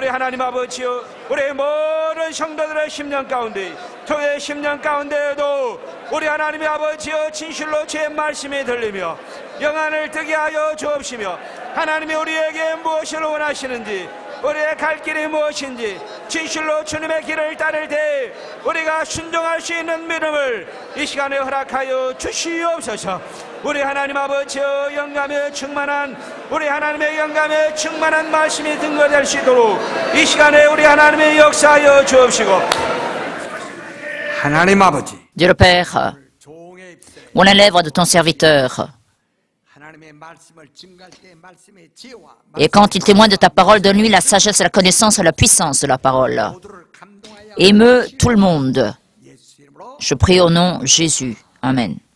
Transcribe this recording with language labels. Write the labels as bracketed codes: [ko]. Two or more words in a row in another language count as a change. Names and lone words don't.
[ko] 하나님 아버지여 우리 모든 성도들의 심령 가운데 교회의 심령 가운데에도 우리 하나님의 아버지여 진실로 주의 말씀이 들리며 영안을 뜨게 하여 주옵시며 하나님이 우리에게 무엇을 원하시는지 우리의 갈 길이 무엇인지 진실로 주님의 길을 따를 때 우리가 순종할 수 있는 믿음을 이 시간에 허락하여 주시옵소서. 우리 하나님 아버지여 영감에 충만한 우리 하나님의 영감에 충만한 말씀이 증거될 수 있도록 이 시간에 우리 하나님의 역사하여 주옵시고 하나님 아버지 [fr] Dieu le Père, on les lèvres de ton serviteur. Et quand il témoigne de ta parole, donne-lui la sagesse, la connaissance et la puissance de la parole. Émeut tout le monde. Je prie au nom de Jésus. Amen.